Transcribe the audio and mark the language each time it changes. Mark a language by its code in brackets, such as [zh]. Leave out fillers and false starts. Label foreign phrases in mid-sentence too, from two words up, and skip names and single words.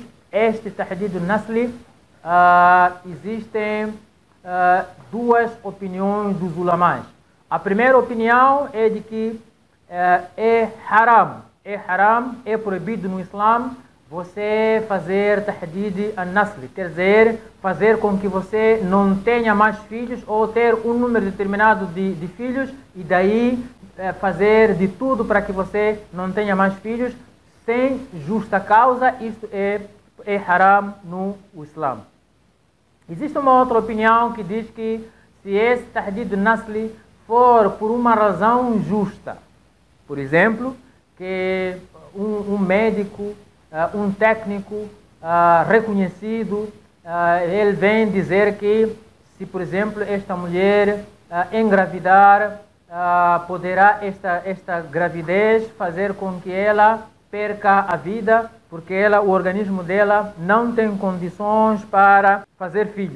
[pt] Este [ar] تحديد النسل, [pt] existem 2 opiniões dos ulamais. A primeira opinião é de que é haram, é proibido no Islã você fazer [ar] تحديد النسل, [pt] quer dizer, fazer com que você não tenha mais filhos ou ter um número determinado de filhos e daí fazer de tudo para que você não tenha mais filhos sem justa causa. Isto é haram no Islã. Existe uma outra opinião que diz que se esse [ar] تحديد النسل [pt] for por uma razão justa, por exemplo, que um médico, um técnico reconhecido, ele vem dizer que se, por exemplo, esta mulher engravidar, poderá esta gravidez fazer com que ela perca a vida, porque o organismo dela não tem condições para fazer filhos.